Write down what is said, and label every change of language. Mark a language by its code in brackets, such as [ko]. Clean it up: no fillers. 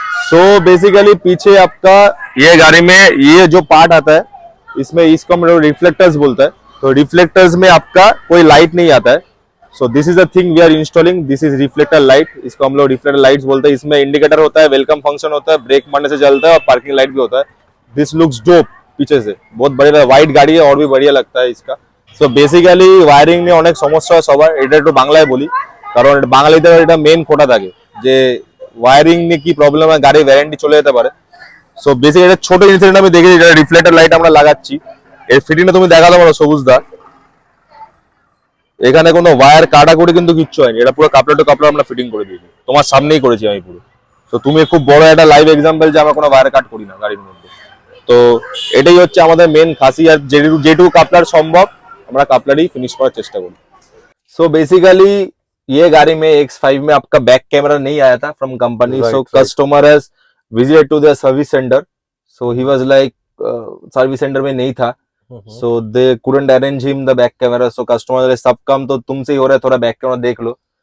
[hi] So basically पीछे आपका ये गाड़ी में ये जो पार्ट आता है, इसमें इसको हम लोग रिफ्लेक्टर्स बोलते हैं, तो रिफ्लेक्टर्स में आपका कोई लाइट नहीं आता है। [en] so this is the thing we are installing, this is reflector light, [hi] इसको हम लोग रिफ्लेक्टर लाइट्स बोलते हैं। इसमें इंडिकेटर होता है, वेलकम फंक्शन होता है, ब्रेक मारने से जलता है, और पार्किंग लाइट भी होता है। [en] this looks dope, [hi] पीछे से बहुत बढ़िया, व्हाइट गाड़ी है और भी बढ़िया लगता है इसका। सो बेसिकली वायरिंग में अनेक समस्या है [bn] सबार, এটা একটু বাংলায় বলি, কারণ বাঙালিদের এটা মেইন খোটা থাকে যে ওয়্যারিং নিয়ে কি প্রবলেম হয়, গাড়ি ওয়ারেন্টি চলে যেতে পারে। সো বেসিক্যালি এটা ছোট ইনসিডেন্ট আমি দেখেছি, এটা রিফ্লেক্টর লাইট আমরা লাগাচ্ছি, এর ফিটিংটা তুমি দেখাতে পারো সবুজ দা, এখানে কোনো ওয়্যার কাটাকুটি কিন্তু কিচ্ছু হয়নি, এটা পুরো কাপড় টু কাপড় আমরা ফিটিং করে দিয়েছি, তোমার সামনেই করেছি আমি পুরো। তো তুমি খুব বড় একটা লাইভ এক্সাম্পল যে আমরা কোনো ওয়্যার কাট করি না গাড়ির মধ্যে। তো এটাই হচ্ছে আমাদের মেন খাসি, আর যেটুকু কাপলার সম্ভব আমরা কাপলারই ফিনিশ করার চেষ্টা করি। [hi] सो बेसिकली ये गाड़ी में X5 में आपका बैक कैमरा नहीं आया था from company, [en] so customer has visited to the service centre, so he was like [hi] service centre में नहीं था, [en] so they couldn't arrange him the back camera, [hi] so customer सब काम तो तुमसे ही हो रहा है, थोड़ा बैक कैमरा देख लो।